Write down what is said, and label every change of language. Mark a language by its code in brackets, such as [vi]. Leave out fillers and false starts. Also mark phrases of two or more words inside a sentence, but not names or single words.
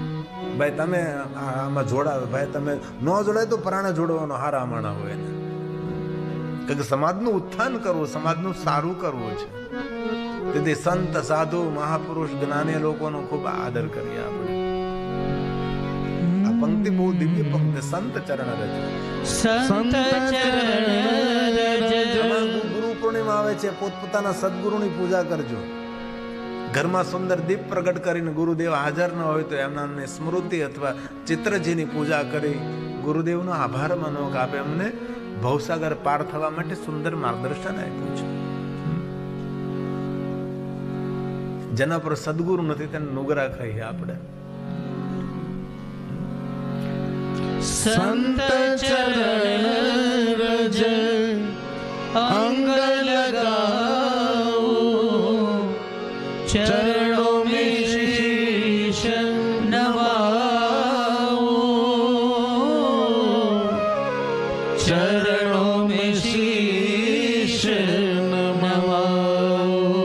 [gu] ભાઈ તમે આમાં જોડાવે, ભાઈ તમે ન જોડાય તો પરાણે જોડવાનો હારા માણા હોય ને. કે સમાજનું ઉત્થાન કરવું, સમાજનું સારું કરવું છે. તેથી સંત, સાધુ, મહાપુરુષ, જ્ઞાની લોકોનો ખૂબ આદર કરીએ આપણે. આ પંક્તિ બહુ દિવ્ય પંક્તિ. [hi] संत चरण रज, संत चरण रज. [gu] ગુરુ પૂર્ણિમા આવે છે, પોતપોતાના સદગુરુની પૂજા કરજો. ઘરમાં સુંદર દીપ પ્રગટ કરીને ગુરુદેવ હાજર ન હોય તો એમના સ્મૃતિ અથવા ચિત્રજીની પૂજા કરી ગુરુદેવનો આભાર માનો કે આપે અમને ભવસાગર પાર થવા માટે સુંદર માર્ગદર્શન આપ્યું છે. જેના પર સદગુરુ નથી તેને નુગરા કહીએ આપણે. [hi] संत चरण रज अंग लगाओ, चरणों में शीश नवाओ, चरणों में शीश नवाओ.